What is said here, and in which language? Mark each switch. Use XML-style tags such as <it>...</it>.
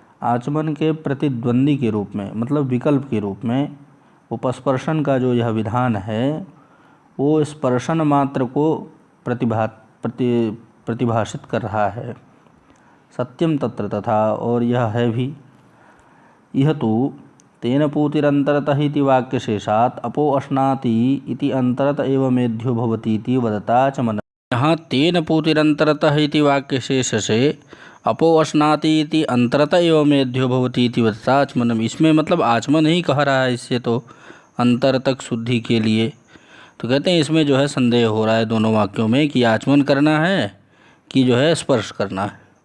<hi>आचमन के प्रतिद्वंदी के रूप में, मतलब विकल्प के रूप में उपस्पर्शन का जो यह विधान है वो स्पर्शन मात्र को प्रतिभाषित कर रहा है।</hi> <sa>सत्यम तत्र तथा,</sa> <hi>और यह है भी।</hi> <sa>यह तो तेन पूतिरंतरतः इति वाक्यशेषात् अपो अश्नाति इति अंतरत एव मेध्यो भवति इति वदताचमन।</sa> <hi>यहाँ</hi> <sa>तेन पूतिरंतरतः इति वाक्यशेष से अपो अश्नाति इति अंतरत एव मेध्यो भवति इति वदताचमनम,</sa> <hi>इसमें मतलब आचमन ही कह रहा है इससे तो अंतर तक शुद्धि के लिए। तो कहते हैं इसमें जो है संदेह हो रहा है दोनों वाक्यों में कि आचमन करना है कि जो है स्पर्श करना है।</hi>